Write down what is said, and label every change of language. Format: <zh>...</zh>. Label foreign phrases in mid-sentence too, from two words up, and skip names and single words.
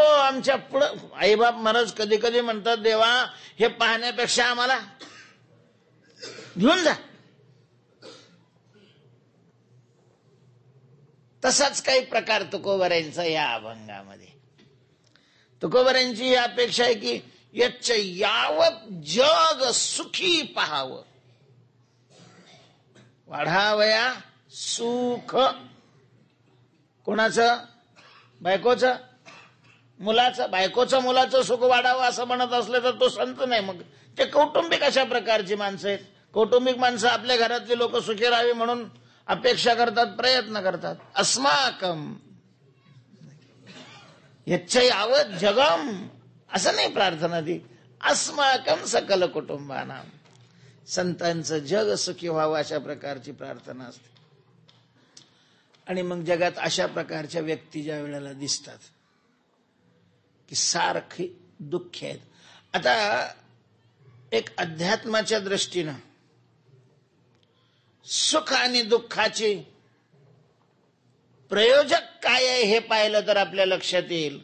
<mr>आमच्या पुढं आईबाप महाराज कधी कधी म्हणतात, देवा हे पाहण्यापेक्षा आम्हाला घेऊन जा. तसाच काही प्रकार तुकोबऱ्यांचा या अभंगामध्ये. तुकोबऱ्यांची ही अपेक्षा आहे की</mr> <sa>यच्च यावत</sa> <mr>जग सुखी पाहावं. वाढावया सुख. कोणाचं? बायकोचं, मुलाचं. बायकोचं मुलाचं सुख वाढावं असं म्हणत असले तर तो संत नाही. मग ते कौटुंबिक अशा प्रकारची माणसं आहेत. कौटुंबिक माणसं आपल्या घरातली लोक सुखी राहावी म्हणून अपेक्षा करतात, प्रयत्न करतात.</mr> <sa>अस्माकम यच्चयावत जगम</sa> <mr>असं नाही प्रार्थना ती.</mr> <sa>अस्माकम सकल कुटुंबानां.</sa> <mr>संतांचं जग सुखी व्हावं अशा प्रकारची प्रार्थना असते. आणि मग जगात अशा प्रकारच्या व्यक्ती ज्या वेळेला दिसतात की सारखी दुःख आहेत. आता एक अध्यात्माच्या दृष्टीनं सुख आणि दुःखाची प्रयोजक काय आहे हे पाहिलं तर आपल्या लक्षात येईल.</mr>